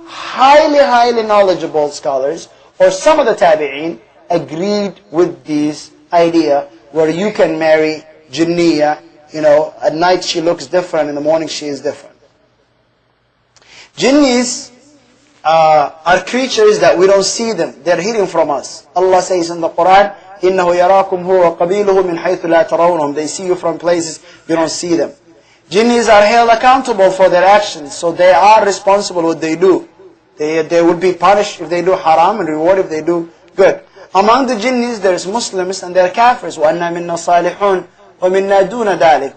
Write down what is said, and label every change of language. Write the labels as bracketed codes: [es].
[en] highly knowledgeable scholars, or some of the tabi'een, agreed with this idea where you can marry jinniya. At night she looks different, in the morning she is different. Jinnis are creatures that we don't see them. They're hidden from us. Allah says in the Quran, [ar] إِنَّهُ يَرَاكُمْ هُوَ وَقَبِيلُهُ مِنْ حَيْثُ لَا تَرَوْنَهُم. [en] They see you from places you don't see them. Jinnis are held accountable for their actions, so they are responsible what they do. They would be punished if they do haram and rewarded if they do good. Among the jinnis, there's Muslims and there are kafirs. [ar] وَأَنَّا مِنَّا صَالِحُونَ وَمِنَّا دُونَ ذَلِكَ.